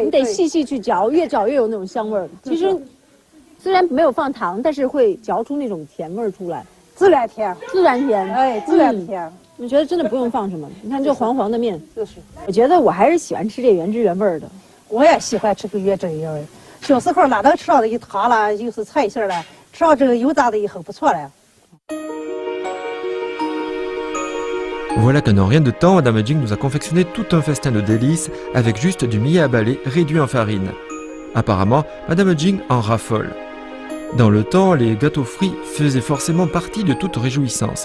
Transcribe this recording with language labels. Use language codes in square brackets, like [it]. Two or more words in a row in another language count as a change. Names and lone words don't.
[zh] 你得细细去嚼，越嚼越有那种香味儿。其实虽然没有放糖，但是会嚼出那种甜味儿出来，自然甜，哎，自然甜。我觉得真的不用放什么，你看这黄黄的面，就是。我觉得我还是喜欢吃这原汁原味的。我也喜欢吃个原汁原味。小时候哪能吃到一汤了，又是菜馅了，吃到这个油炸的以后不错了。 [fr] Voilà qu'en rien de temps, Madame Jing nous a confectionné tout un festin de délices avec juste du millet à balai réduit en farine. Apparemment, Madame Jing en raffole. Dans le temps, les gâteaux frits faisaient forcément partie de toute réjouissance.